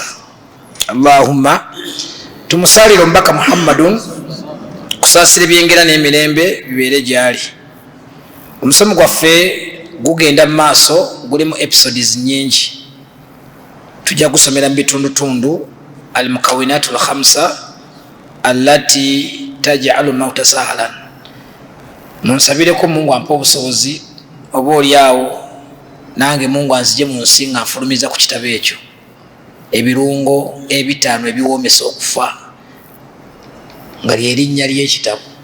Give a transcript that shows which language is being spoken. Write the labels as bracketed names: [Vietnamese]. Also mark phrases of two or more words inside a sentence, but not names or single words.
[Ganda] Allahumma tumusalire omubaka Muhammadun kusaasira ebyengera n'emirembe bibeere gy'ali. Omusomo gwaffe gugenda mu maaso, gulimu episodes nyingi. Tujja gusomera mu bitundutundu [Arabic] المكونات الخمسة التي تجعل الموت سهلا. [Ganda] Munsabireko Mungu ampa obusobozi oba oliawo nange Mungu anzije mu nsi nga nfulumiza ku kitabo ekyo ebirungo ebitaano ebiwoomesa okufa nga lyerinnya ly'ekitabo.